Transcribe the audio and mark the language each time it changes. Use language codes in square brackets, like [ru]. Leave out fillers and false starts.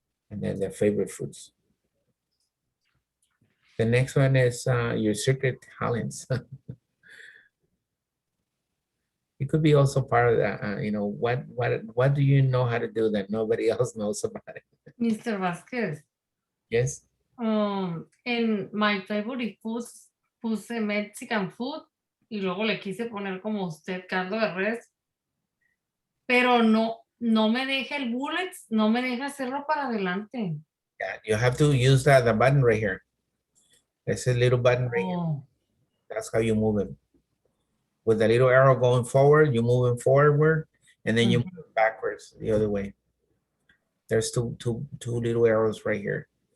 [en] And then their favorite foods. The next one is your secret talents. It could be also part of that. What do you know how to do that nobody else knows about it? Mr. Vasquez. Yes. [es] En [en] my favorite foods [es] puse [en] Mexican food [es] y luego le quise poner como usted caldo de res, pero no me deja el bullets, no me deja hacerlo para adelante. [en] Yeah, you have to use the button right here. There's a little button right here. That's how you move it. With the little arrow going forward, you move it forward, and then you move it backwards the other way. There's two little arrows right here.